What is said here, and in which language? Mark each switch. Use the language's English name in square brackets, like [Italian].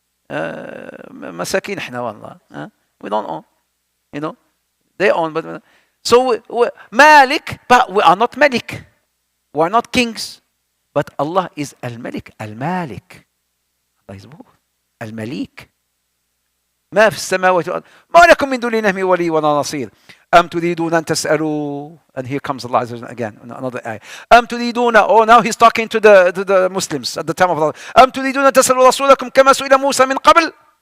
[Arabic] مساكين احنا والله. [English] We don't own. They own, but so Malik, but we are not Malik. We are not kings, but Allah is Al-Malik, Al-Malik. Allah is both. Al-Malik. [Arabic] ما في السماوات والأرض ما لكم من دون الله من ولي ولا نصير أم تريدون أن تسألوا. [English] And here comes Allah Azza wa Jalla again, another ayah. [Arabic] أم تريدون. [English] Oh, now he's talking to the Muslims at the time of Allah. [Arabic] أم تريدون أن تسألوا رسولكم كما سئل موسى من قبل.